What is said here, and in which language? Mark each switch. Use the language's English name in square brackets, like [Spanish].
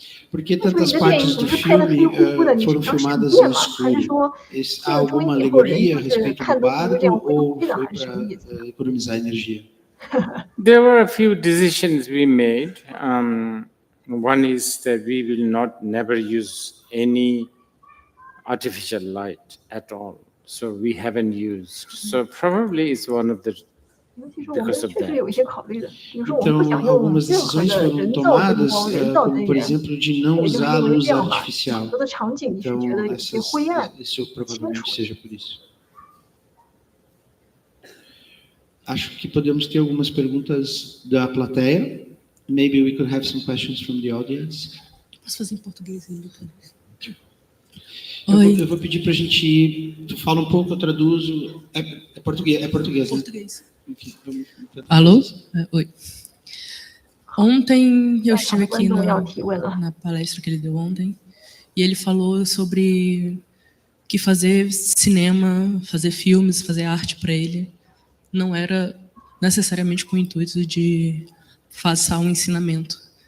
[Portuguese] Por que tantas partes do filme foram filmadas no escuro? Há alguma alegoria a respeito do bardo ou foi para economizar energia? [English] There were a few decisions we made. One is that we will never use any artificial light at all. So we haven't used. So probably it's one of the because of that. [Portuguese] Então, algumas decisões foram tomadas, como por exemplo, de não usar a luz artificial. Então, isso provavelmente seja por isso. Acho que podemos ter algumas perguntas da plateia. [English] Maybe we could have some questions from the audience. [Portuguese] Posso fazer em português ainda? Eu vou pedir para a gente... Tu fala um pouco, eu traduzo. É português, né? Português. Alô? Oi. Ontem eu estive aqui na palestra que ele deu ontem e ele falou sobre que fazer cinema, fazer filmes, fazer arte para ele não era necessariamente com o intuito de passar um ensinamento.